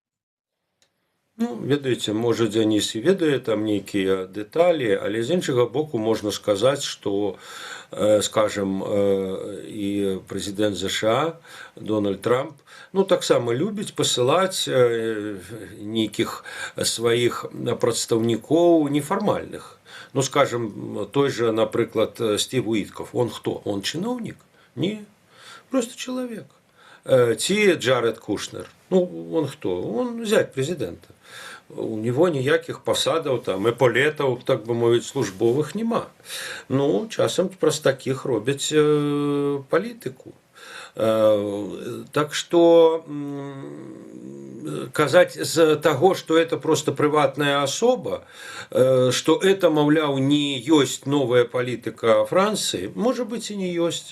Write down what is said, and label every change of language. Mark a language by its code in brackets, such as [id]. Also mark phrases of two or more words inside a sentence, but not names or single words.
[be] Ну, ведаеце, можа, Дзяніс і ведае там нейкія дэталі, але з іншага боку можна сказаць, што, скажем, і прэзідэнт ЗША Дональд Трамп таксама любіць пасылаць нейкіх сваіх прадстаўнікоў нефармальных. Скажем, той же, напрыклад, [ru] Стив Уитков. Он кто? Он чиновник? Не, просто человек. Ти Джаред Кушнер. Он кто? Он зять президента. У него [be] ніякіх пасадаў, там, эполетаў, так бы мовіць, службовых нема. Часам праз такіх робяць палітыку. [ru] Так что [be] казаць з таго, што [ru] это просто [be] прыватная асоба, што это, маўляў, не ёсць новая палітыка Францыі, можа быць, і не ёсць.